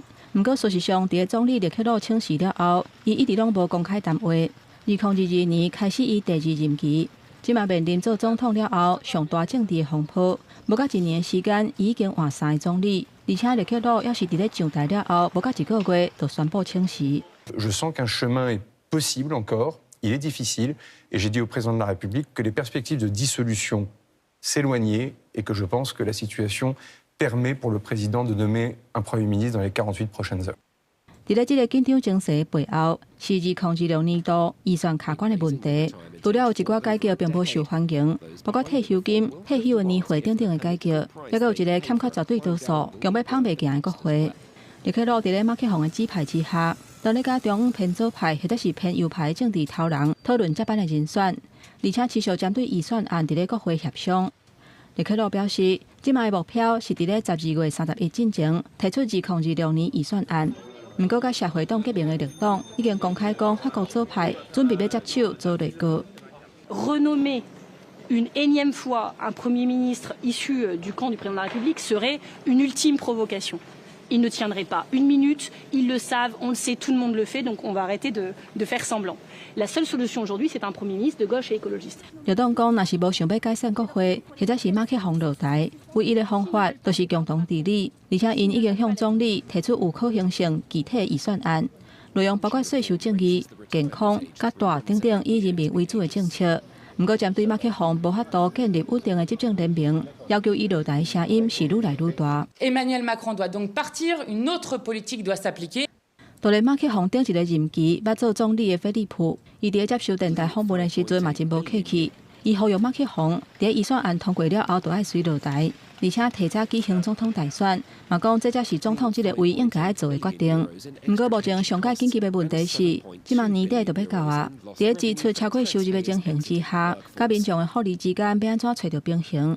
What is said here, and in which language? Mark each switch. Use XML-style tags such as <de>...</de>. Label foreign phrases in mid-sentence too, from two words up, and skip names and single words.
<nan>毋过事实上，伫咧总理列克洛请辞了后，伊一直拢无公开谈话。2022年开始伊第2任期，即嘛面临做总统了后上大政治的风波。无到1年的时间，伊已经换3个总理，而且列克洛也是伫咧上台了后，无到1个月就宣布请辞。</nan> <fr>Je sens qu'un chemin est possible encore, il est difficile, et j'ai dit au président de la République que les perspectives de dissolution s'éloigner et que je pense que la situation permet pour le président de nommer un Premier ministre dans les 48 prochaines heures.</fr> <nan>伫咧这个紧张情势背后，是2026年度预算卡关的问题。除了有一寡改革并不受欢迎，包括退休金、退休的年岁等等的改革，也有一个欠缺绝对多数，强要捧袂行的国会。列克洛伫咧马克宏的指派之下，当咧甲中央偏左派或者是偏右派政治头人讨论接班的人选。而且持续针对预算案伫咧国会协商。列克洛表示，即卖目标是伫咧12月31之前提出2026年预算案。毋过，甲社会党革命的绿党已经公开讲，法国左派准备要接手做内阁。</nan> <fr>Renommer une énième fois un Premier ministre issu du camp du président de la République serait une ultime provocation. Ils ne tiendraient pas une minute, ils le savent, on le sait, tout le monde le fait, donc on va arrêter de faire semblant. La seule solution aujourd'hui, c'est un Premier ministre de gauche et écologiste.</fr> <nan>绿党讲，若是无想要解散国会，或者是马克宏落台，唯一的方法就是共同治理，而且因已经向总理提出有可行性具体预算案，内容包括税收正义、健康、甲大等等以人民为主的政策。不过，针对马克宏无法度建立稳定的执政联盟，要求伊落台的声音是愈来愈大。</nan> <fr>Emmanuel Macron doit donc partir, une autre politique doit s'appliquer.</fr> <nan>到咧马克宏顶一个任期捌做总理的菲利普，伊伫咧接受电台访问的时阵嘛真无客气。伊呼吁马克宏伫咧预算案通过了后，就爱随落台，而且提早举行总统大选，嘛讲这才是总统这个唯一应该要做的决定。不过目前上届紧急的问题是，即马年底就要到啊，伫咧支出超过收入的情形之下，甲民众的福利之间要安怎找到平衡？</nan>